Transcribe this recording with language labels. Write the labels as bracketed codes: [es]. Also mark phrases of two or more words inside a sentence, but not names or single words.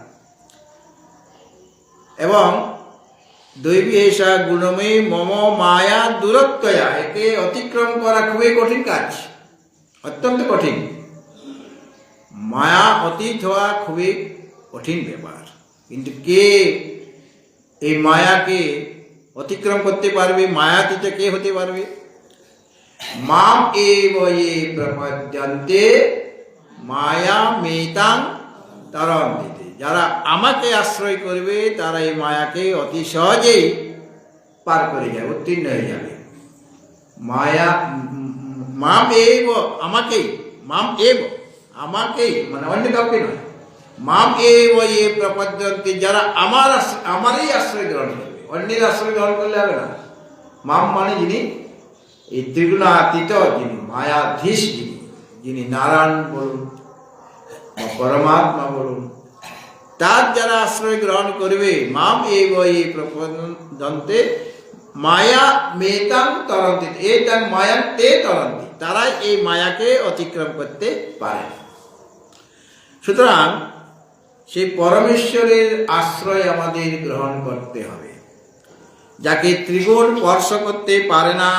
[bn] এবং [sa] দৈবী এসা গুণময়ী মম মায়া দূরত্বয়া, [bn] একে অতিক্রম করা খুবই কঠিন কাজ, অত্যন্ত কঠিন। মায়া অতীত হওয়া খুবই কঠিন ব্যাপার। কিন্তু কে এই মায়াকে অতিক্রম করতে পারবে? মায়াতীত কে হতে পারবে? [sa] মাম এব ये প্রপদ্যন্তে মায়া মেতাং তরন্তি, [bn] যারা আমাকে আশ্রয় করবে তারা এই মায়াকে অতি সহজেই পার করে যাবে, উত্তীর্ণ হয়ে যাবে। মায়া [sa] মাম এব, [bn] আমাকেই, [sa] মাম এব [bn] আমাকেই, মানে অন্য কাউকে নয়। [sa] মাম এব ये প্রপদ্যন্তে, [bn] যারা আমারই আশ্রয় গ্রহণ করবে, অন্যের আশ্রয় গ্রহণ করলে হবে না। মাম মানে যিনি এই ত্রিগুণাতীত, যিনি মায়াধীশ, যিনি নারায়ণ বলুন বা পরমাত্মা বলুন, তার যারা আশ্রয় গ্রহণ করবে, [sa] মাম এব ये প্রপদ্যন্তে মায়া মেতাং তরন্তি, এতাং মায়াং তে তরন্তি, [bn] তারা এই মায়াকে অতিক্রম করতে পারে। সুতরাং সেই পরমেশ্বরের আশ্রয় আমাদের গ্রহণ করতে হবে, যাকে ত্রিগুণ স্পর্শ করতে পারে না।